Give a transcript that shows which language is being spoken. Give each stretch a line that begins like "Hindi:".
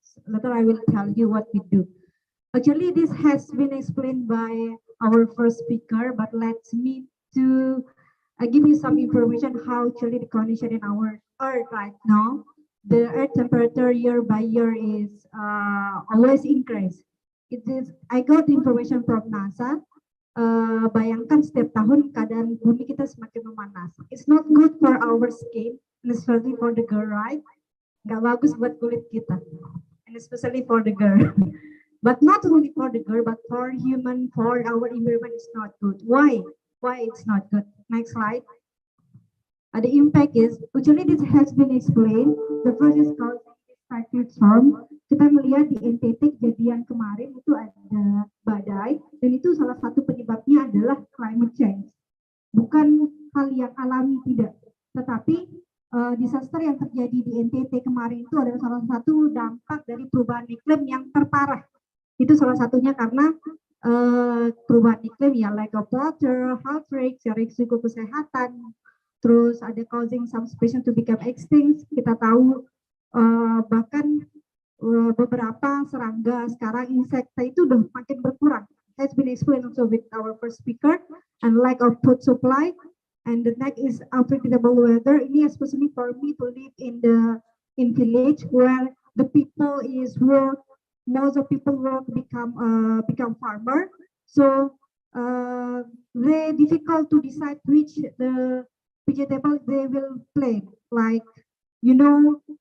English: Later I will tell you what we do. Actually, this has been explained by our first speaker, but let me to give you some information how actually the condition in our Earth right now. The Earth temperature year by year is always increase. It is. I got the information from NASA.
Indonesian: Bayangkan setiap tahun keadaan bumi kita semakin memanas.
English: It's not good for our skin, and especially for the girl, right?
Indonesian: Nggak bagus buat kulit kita,
English: and especially for the girl. But not only for the girl, but for human, for our environment, it's not good. Why? Why it's not good? Next slide. The impact is, actually this has been explained. The first is called cyclone storm.
Indonesian: Kita melihat di NTT kejadian kemarin itu ada badai, dan itu salah satu penyebabnya adalah climate change. Bukan hal yang alami, tidak. Tetapi disaster yang terjadi di NTT kemarin itu adalah salah satu dampak dari perubahan iklim yang terparah. Itu salah satunya karena perubahan iklim ya,
English: lack of water, health risks,
Indonesian: risiko kesehatan. Terus ada
English: causing some species to become extinct.
Indonesian: Kita tahu bahkan beberapa serangga sekarang insekta itu udah makin berkurang.
English: Has been explained also with our first speaker, and lack of food supply. And the next is unpredictable weather. Ini especially for me to live in village where the people is work. Most of people work become farmer. So very difficult to decide which the vegetable they will plant. Like, you know,